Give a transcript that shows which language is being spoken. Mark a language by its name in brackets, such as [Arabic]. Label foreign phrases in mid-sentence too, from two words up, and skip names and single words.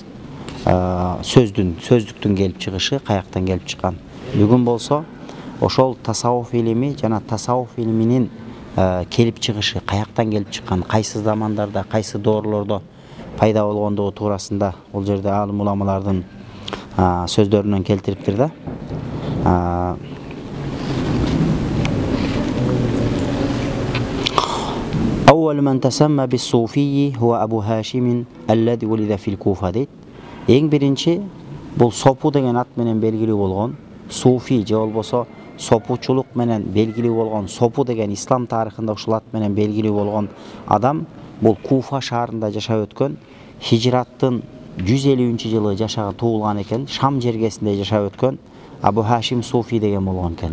[Kyrgyz] Сөздүктүн келип чыгышы каяктан келип чыккан. Бүгүн болсо ошол тасаввуф илими жана тасаввуф илиминин келип чыгышы каяктан келип чыккан, кайсы замандарда, кайсы доорлордо пайда болгондугу туурасында бул жерде алым уламалардын сөздөрүнөн келтириптир да. [Arabic] أول من تسمى بالصوفي هو أبو هاشم الذي ولد في الكوفة дейт. [Kyrgyz] Эң биринчи бул Сопу деген ат менен белгилүү болгон Суфи же болбосо сопучулук менен белгилүү болгон Сопу деген ислам тарыхында ушул ат менен белгилүү болгон адам бул Куфа шаарында жашап өткөн, хижраттын 150-жылы жашаган туулган экен, Шам жергесинде жашап өткөн Абу Хашим Суфи деген болгон экен.